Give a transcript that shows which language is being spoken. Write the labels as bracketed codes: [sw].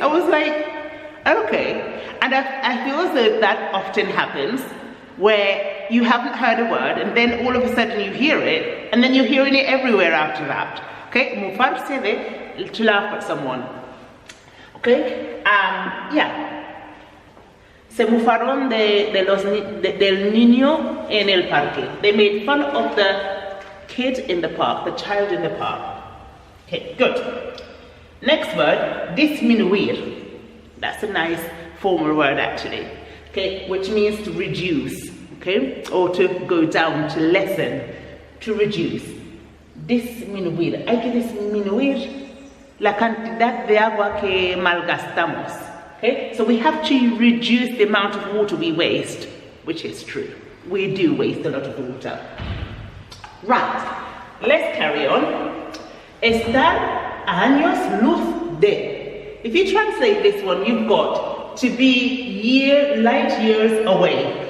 [en] I was like, okay. And I feel as though that often happens, where you haven't heard a word and then all of a sudden you hear it, and then you're hearing it everywhere after that. Okay, mufarse de, to laugh at someone. Okay, yeah. [es] Se mufaron del niño en el parque. [en] They made fun of the kid in the park, the child in the park. Okay, good. Next word, disminuir. That's a nice formal word actually, okay, which means to reduce, okay, or to go down, to lessen, to reduce. Disminuir. [es] Hay que disminuir la cantidad de agua que malgastamos. [en] Okay, so we have to reduce the amount of water we waste, which is true. We do waste a lot of water. Right, let's carry on. [es] Estar a años luz de. [en] If you translate this one, you've got to be light years away.